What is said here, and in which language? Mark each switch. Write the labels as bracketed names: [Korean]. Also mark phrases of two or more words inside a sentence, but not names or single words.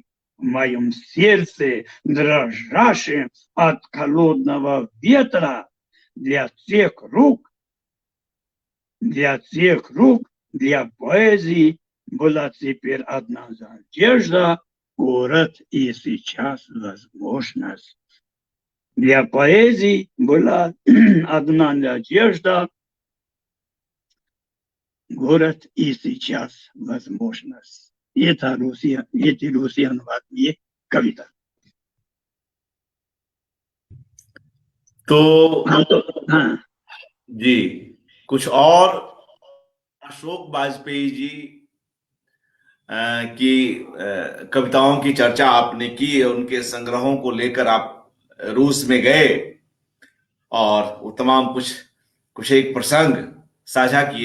[Russian] В моем сердце, дрожащем от холодного ветра, для поэзии была теперь одна надежда, город и сейчас возможность. Для поэзии была одна надежда, город и сейчас возможность. Это русскоязычная кавита. [Hindi] जी, कुछ और अशोक वाजपेयी जी की कविताओं की चर्चा आपने की, उनके संग्रहों को लेकर आप रूस में गए और वो तमाम कुछ एक प्रसंग साझा किए।